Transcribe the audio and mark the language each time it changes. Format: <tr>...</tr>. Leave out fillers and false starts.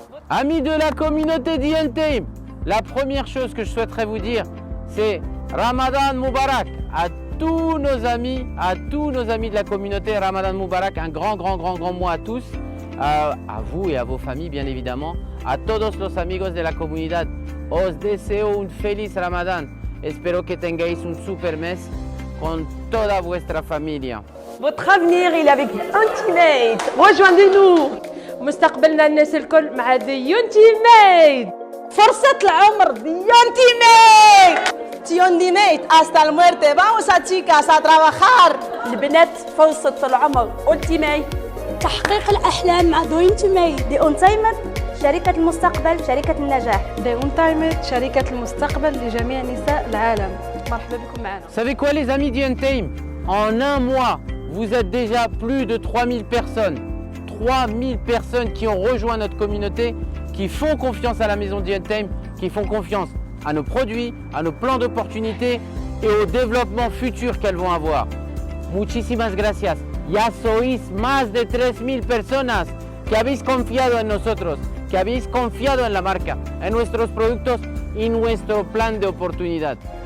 <fr>Amis de la communauté d'E-Entertainment, la première chose que je souhaiterais vous dire, c'est Ramadan Moubarak à tous nos amis de la communauté. Ramadan Moubarak, un grand mois à tous, à vous et à vos familles bien évidemment,</fr> <es>a todos los amigos de la comunidad. Os deseo un feliz Ramadan. Espero que tengáis un super mes con toda vuestra familia.</es> <fr>Votre avenir, il est avec Ultimate. Rejoignez-nous.</fr> <ar>مستقبلنا الناس الكل مع Ultimate. فرصة العمر Ultimate.</ar> <es>Ultimate hasta la muerte. Vamos a chicas a trabajar.</es> <ar>البنات فرصة العمر Ultimate. تحقيق الأحلام مع Ultimate. Ultimate شركة المستقبل، شركة النجاح. Ultimate شركة المستقبل لجميع نساء العالم. مرحبا بكم معنا.</ar> <fr>Vous savez quoi les amis d'E-Entertainment? En un mois, vous êtes déjà plus de 3000 personnes. 3000 personnes qui ont rejoint notre communauté, qui font confiance à la maison d'E-Entertainment, qui font confiance à nos produits, à nos plans d'opportunité et au développement futur qu'elles vont avoir.</fr> <es>Muchísimas gracias. Ya sois más de 3000 personas que habéis confiado en nosotros, que habéis confiado en la marca, en nuestros productos y nuestro plan de oportunidad.</es>